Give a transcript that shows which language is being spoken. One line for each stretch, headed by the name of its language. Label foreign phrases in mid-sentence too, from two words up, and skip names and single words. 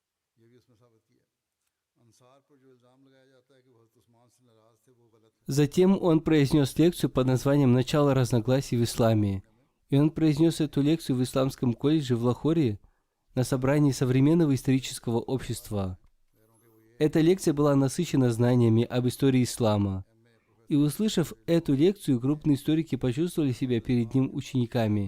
Urdu: یہ بھی اس میں ثابت کیا. انصار پر جو الزام لگایا جاتا ہے کہ وہ حضرت عثمان سے ناراض تھے وہ غلط ہے.
Russian: Затем он произнес лекцию под названием «Начало разногласий в исламе». И он произнес эту лекцию в Исламском колледже в Лахоре на собрании современного исторического общества. Эта лекция была насыщена знаниями об истории ислама. И услышав эту лекцию, крупные историки почувствовали себя перед ним учениками.